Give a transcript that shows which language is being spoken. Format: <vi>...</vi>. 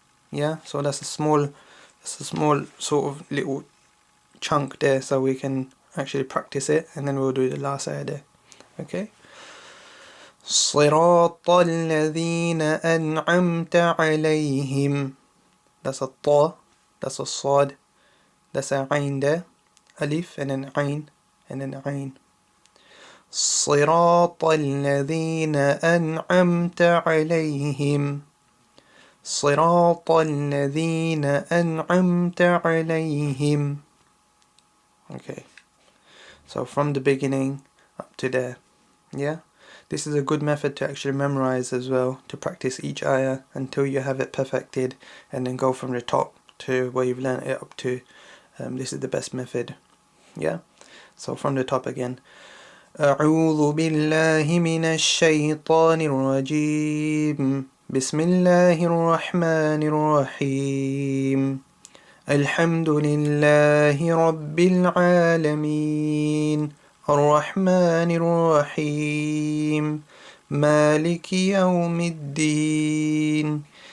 <en>Yeah, so that's a small sort of little chunk there, so we can actually practice it, and then we'll do the last ayah there. Okay.</en> <ar>صراط الذين أنعمت عليهم.</ar> <en>That's a ta, that's a sad, that's a ain there, alif and then ain and then ain.</en> <ar>صراط الذين أنعمت عليهم صراط الذين أنعمت عليهم.</ar> <en>Okay, so from the beginning up to there, yeah? This is a good method to actually memorize as well, to practice each ayah until you have it perfected, and then go from the top to where you've learned it up to. This is the best method, yeah? So from the top again.</en> <ar>أعوذ بالله من الشيطان الرجيم بسم الله الرحمن الرحيم الحمد لله رب العالمين الرحمن الرحيم مالك يوم الدين</ar>